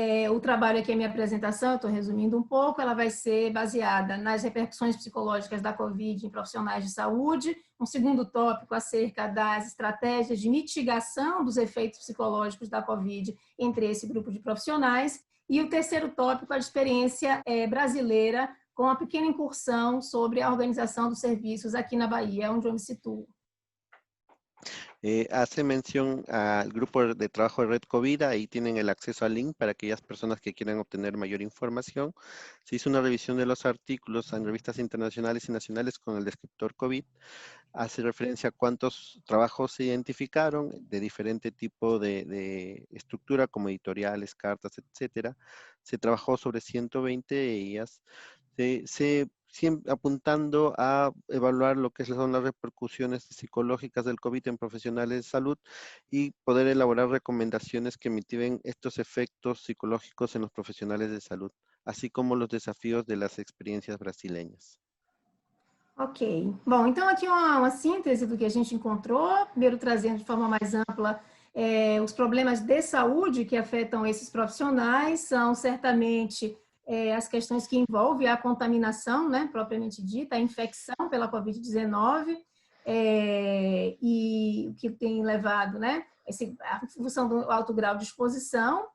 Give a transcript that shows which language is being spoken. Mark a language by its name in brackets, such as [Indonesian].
[Portuguese] O trabalho aqui, a minha apresentação, estou resumindo um pouco, ela vai ser baseada nas repercussões psicológicas da Covid em profissionais de saúde, um segundo tópico acerca das estratégias de mitigação dos efeitos psicológicos da Covid entre esse grupo de profissionais, e o terceiro tópico, a experiência brasileira, com uma pequena incursão sobre a organização dos serviços aqui na Bahia, onde eu me situo. [Spanish] Hace mención al grupo de trabajo de Red COVID, ahí tienen el acceso al link para aquellas personas que quieran obtener mayor información. Se hizo una revisión de los artículos en revistas internacionales y nacionales con el descriptor COVID. Hace referencia a cuántos trabajos se identificaron de diferente tipo de estructura, como editoriales, cartas, etcétera. Se trabajó sobre 120 de ellas. Siempre apuntando a evaluar lo que son las repercusiones psicológicas del COVID en profesionales de salud y poder elaborar recomendaciones que mitigen estos efectos psicológicos en los profesionales de salud, así como los desafíos de las experiencias brasileñas. Ok. [Portuguese] Bom, então aqui uma síntese do que a gente encontrou, primeiro trazendo de forma mais ampla os problemas de saúde que afetam esses profissionais, são certamente as questões que envolvem a contaminação, né, propriamente dita, a infecção pela Covid-19, e o que tem levado, né, a função do alto grau de exposição.